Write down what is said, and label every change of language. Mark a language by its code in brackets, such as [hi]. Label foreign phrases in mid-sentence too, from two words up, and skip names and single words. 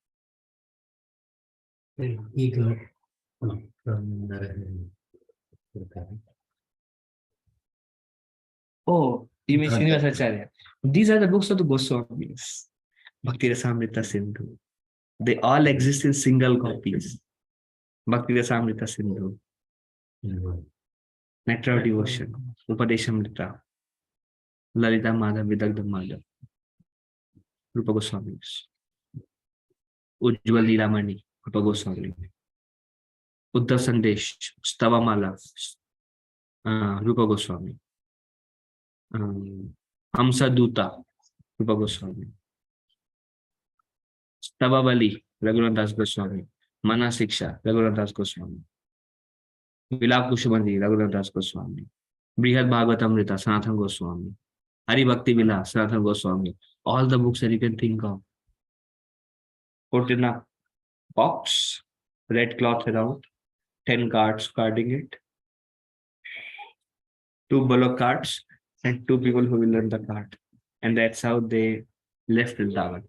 [en] Oh, you mean Srinivasacharya. These are the books of the Goswamis. Bhakti Rasamrita Sindhu. They all exist in single copies. Bhakti Rasamrita Sindhu. Nectar of Devotion. Upadeshamrita. Lalita Madhav Vidagdha Madhav. Rupa Goswami. Ujjwal Leelamani. Rupa Goswami. Uddhav Sandesh. Stavamala. Rupa Goswami. Hamsa Duta. Rupa Goswami. Stavavali. Raghunath Das Goswami. Mana Siksha. Raghunath Das Goswami. Vilap Kushmandi. Raghunath Das Goswami. Brihad Bhagavatamrita. Sanathan Goswami. Hari Bhakti Vilas. Sanathan Goswami. All the books that you can think of. Put in a box. Red cloth around. 10 guards guarding it. 2 bullock carts. And 2 people who will learn the cart. And that's how they left Vrindavan.